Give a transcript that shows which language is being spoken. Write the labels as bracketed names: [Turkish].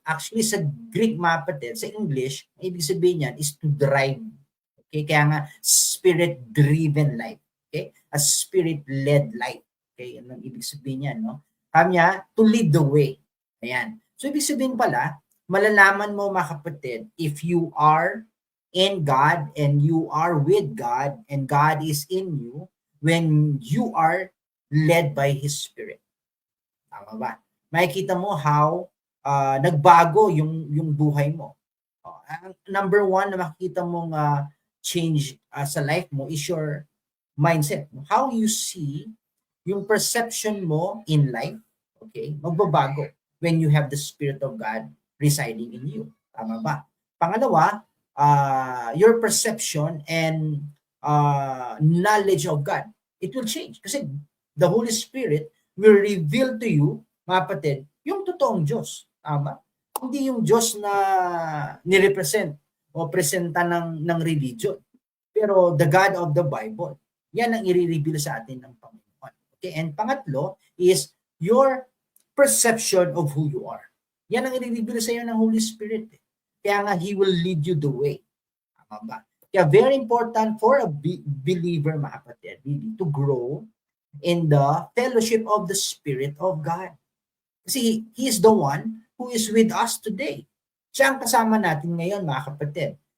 [Filipino] Actually, sa Greek, mga kapatid, sa English, ibig sabihin niyan [English] is to drive. Okay? [Filipino] Kaya nga, [English] Spirit-driven life. Okay? A Spirit-led life. Okay? [Filipino] Yan ang ibig sabihin niyan, no? [English] Kanya, to lead the way. Ayan. So, [Filipino] ibig sabihin pala, malalaman mo, mga kapatid, [English] if you are in God and you are with God and God is in you when you are led by His Spirit. [Filipino] Tama ba? Makikita mo how nagbago yung buhay mo. [English] Number one [Filipino] na makikita mong [English] change sa life mo is your mindset. How you see yung perception mo in life, okay, [Filipino] magbabago [English] when you have the Spirit of God residing in you. [Filipino] Tama ba? [English] Pangalawa, your perception and knowledge of God, it will change. Kasi the Holy Spirit will reveal to you, [Filipino] mga kapatid, yung totoong Diyos. Tama? Hindi yung Diyos na nirepresent o presenta ng religion. Pero [English] the God of the Bible, [Filipino] yan ang i-reveal sa atin ng Panginoon. [English] Okay? And pangatlo is your perception of who you are. [Filipino] Yan ang i-reveal sa iyo ng Holy Spirit. Kaya nga, [English] He will lead you the way. [Filipino] Tama ba? Kaya [English] very important for a believer, [Filipino] mga kapatid, [English] really, to grow in the fellowship of the Spirit of God. Kasi He is the one who is with us today. [Filipino] Siya ang kasama natin ngayon, mga kapatid.